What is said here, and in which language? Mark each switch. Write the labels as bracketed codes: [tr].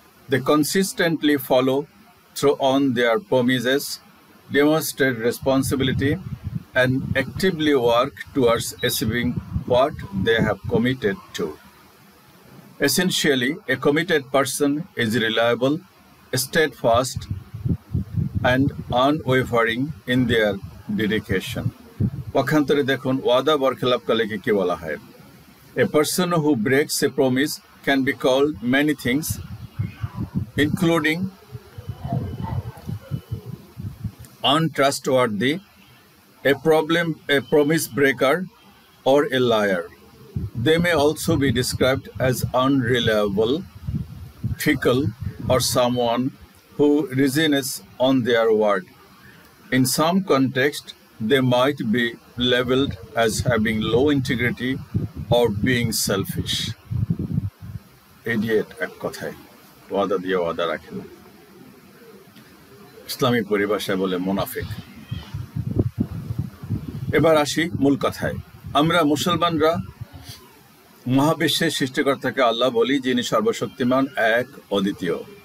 [en] They consistently follow through on their promises, demonstrate responsibility, and actively work towards achieving what they have committed to. Essentially, a committed person is reliable, steadfast, and unwavering in their dedication. [bn] পক্ষান্তরে দেখুন ওয়াদা বরখেলাপকারীকে কি বলা হয়। [en] A person who breaks a promise can be called many things, including untrustworthy, a promise breaker, or a liar. They may also be described as unreliable, fickle, or someone who resigns on their word. In some context, they might be labeled as having low integrity or being selfish. [bn] Idiot এক কথায়, ওয়াদা দিয়ে ওয়াদা রাখে না। ইসলামী পরিভাষায় বলে মুনাফিক। এবার আসি মূল কথায়। আমরা মুসলমানরা মহাবিশ্বের সৃষ্টিকর্তাকে আল্লাহ বলি, যিনি সর্বশক্তিমান, এক, অদ্বিতীয়।